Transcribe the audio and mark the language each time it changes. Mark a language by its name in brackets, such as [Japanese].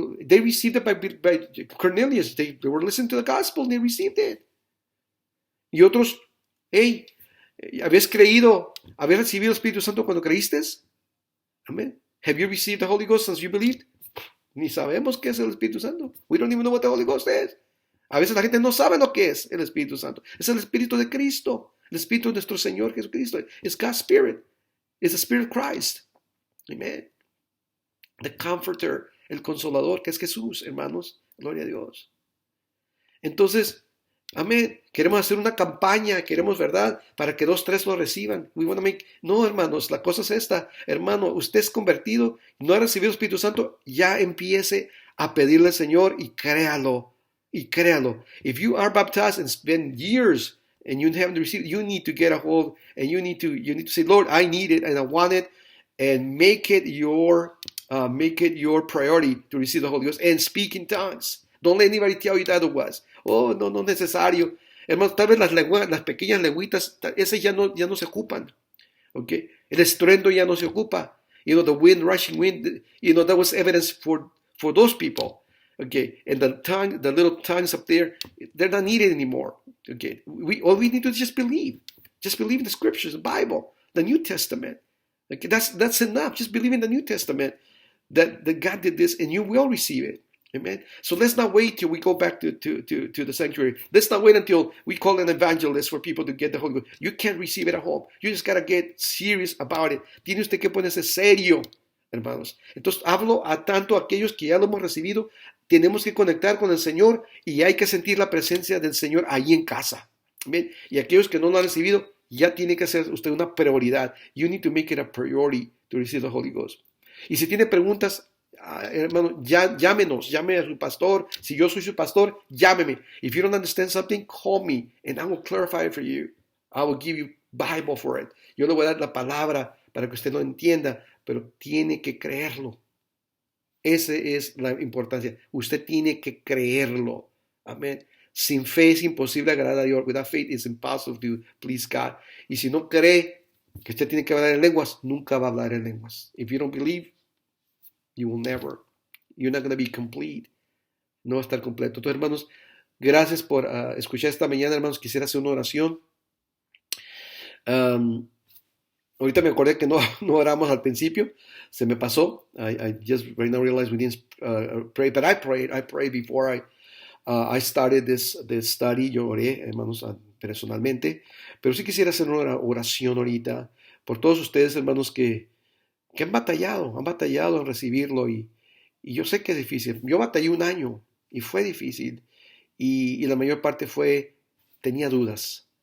[English] They received it by Cornelius. They were listening to the gospel and they received it. [Spanish] Y otros, hey, ¿habías recibido el Espíritu Santo cuando creíste? Amén. [English] Have you received the Holy Ghost since you believed? [Spanish] Ni sabemos qué es el Espíritu Santo. [English] We don't even know what the Holy Ghost is. [Spanish] A veces la gente no sabe lo que es el Espíritu Santo. Es el Espíritu de Cristo. El Espíritu de nuestro Señor Jesucristo. [English] It's God's Spirit. It's the Spirit of Christ. Amen. [Spanish] The Comforter, el Consolador, que es Jesús, hermanos. Gloria a Dios. Entonces, amén. Queremos hacer una campaña, queremos, ¿verdad? Para que 2, 3 lo reciban. No, hermanos, la cosa es esta. Hermano, usted es convertido, no ha recibido el Espíritu Santo, ya empiece a pedirle al Señor y créalo. Y créalo. [English] If you are baptized and it's been years and you haven't received it, you need to get a hold and you need to say, Lord, I need it and I want it, and make it your priority to receive the Holy Ghost and speak in tongues. Don't let anybody tell you that otherwise. [Spanish] Oh, no es necesario. Hermanos, tal vez las pequeñas lenguitas, esas ya no se ocupan. Okay? El estruendo ya no se ocupa. [English] The wind, rushing wind, that was evidence for those people. Okay, and the little tongues up there, they're not needed anymore. Okay, all we need to just believe in the scriptures, the Bible, the New Testament. Okay, that's enough. Just believe in the New Testament that God did this, and you will receive it. Amen. So let's not wait till we go back to the sanctuary. Let's not wait until we call an evangelist for people to get the Holy Ghost. You can't receive it at home. You just got to get serious about it. [Spanish] Tiene usted que ponerse serio, hermanos. Entonces hablo a tanto aquellos que ya lo hemos recibido. Tenemos que conectar con el Señor y hay que sentir la presencia del Señor ahí en casa. Amen. Y aquellos que no lo han recibido, ya tiene que ser usted una prioridad. [English] You need to make it a priority to receive the Holy Ghost. [Spanish] Y si tiene preguntas, hermano, llámenos, llame a su pastor. Si yo soy su pastor, llámeme. [English] If you don't understand something, call me and I will clarify it for you. I will give you Bible for it. [Spanish] Yo le voy a dar la palabra para que usted lo entienda, pero tiene que creerlo. Esa es la importancia. Usted tiene que creerlo. Amén. Sin fe es imposible agradar a Dios. [English] Without faith it's impossible to please God. [Spanish] Y si no cree que usted tiene que hablar en lenguas, nunca va a hablar en lenguas. [English] If you don't believe, you will never. You're not going to be complete. [Spanish] No va a estar completo. Entonces, hermanos, gracias por escuchar esta mañana, hermanos. Quisiera hacer una oración. Ahorita me acordé que no oramos al principio. Se me pasó. [English] I just right now realized we didn't pray, but I prayed before I started this study. [Spanish] Yo oré, hermanos, personalmente. Pero sí quisiera hacer una oración ahorita por todos ustedes, hermanos, que han batallado en recibirlo. Y yo sé que es difícil. Yo batallé un año y fue difícil. Y la mayor parte tenía dudas.